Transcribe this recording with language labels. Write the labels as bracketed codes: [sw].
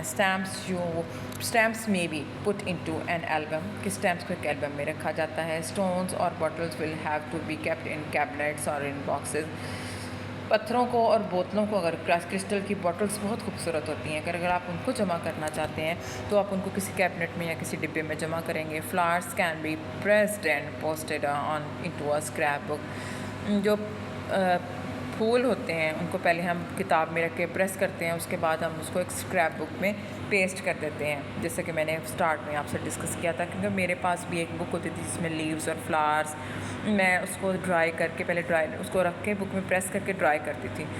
[en] stamps میں be put into an album, [ur] کہ stamps کو ایک البم میں رکھا جاتا ہے. [en] Stones اور bottles will have to be kept in cabinets اور in boxes. [ur] پتھروں کو اور بوتلوں کو, اگر کرسٹل کی بوٹلس بہت خوبصورت ہوتی ہیں, اگر آپ ان کو جمع کرنا چاہتے ہیں تو آپ ان کو کسی کیبنٹ میں یا کسی ڈبے میں جمع کریں گے. [en] flowers can be pressed and posted on into a scrapbook, جو [ur] پھول ہوتے ہیں ان کو پہلے ہم کتاب میں رکھ کے پریس کرتے ہیں, اس کے بعد ہم اس کو ایک اسکریپ بک میں پیسٹ کر دیتے ہیں, جیسے کہ میں نے اسٹارٹ میں آپ سے ڈسکس کیا تھا. کیونکہ میرے پاس بھی ایک بک ہوتی تھی جس میں لیوز اور فلاورس, میں اس کو ڈرائی کر کے پہلے اس کو رکھ کے بک میں پریس کر کے ڈرائی کرتی تھی.